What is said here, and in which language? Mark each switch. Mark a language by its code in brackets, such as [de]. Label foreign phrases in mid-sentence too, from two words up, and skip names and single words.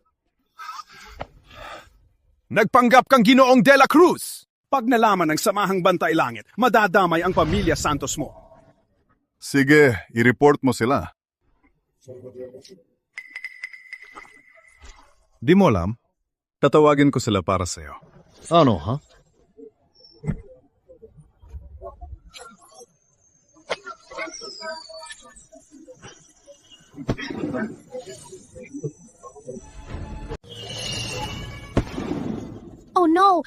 [tl] Nagpanggap kang Ginoong de la Cruz! Pag nalaman ng Samahang Bantay Langit, madadamay ang pamilya Santos mo. Sige, i-report mo sila. Di mo alam? Tatawagin ko sila para sa'yo. Ano, ha? [en] Oh no!